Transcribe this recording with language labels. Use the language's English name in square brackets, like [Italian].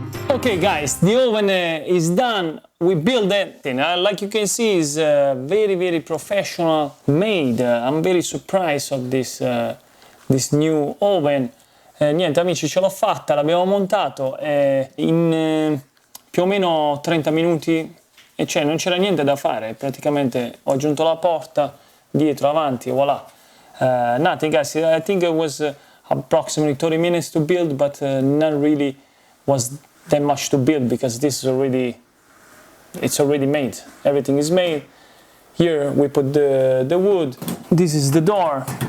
[English] Okay guys, the oven is done. We built it. Like you can see, is very professional made. I'm very surprised of this new oven. [Italian] Niente amici, ce l'ho fatta, l'abbiamo montato in più o meno 30 minuti e cioè non c'era niente da fare, praticamente ho aggiunto la porta, dietro, avanti, voilà. [English] Nothing guys, I think it was approximately 30 minutes to build, but not really was that much to build because this is it's already made. Everything is made. Here we put the wood. This is the door.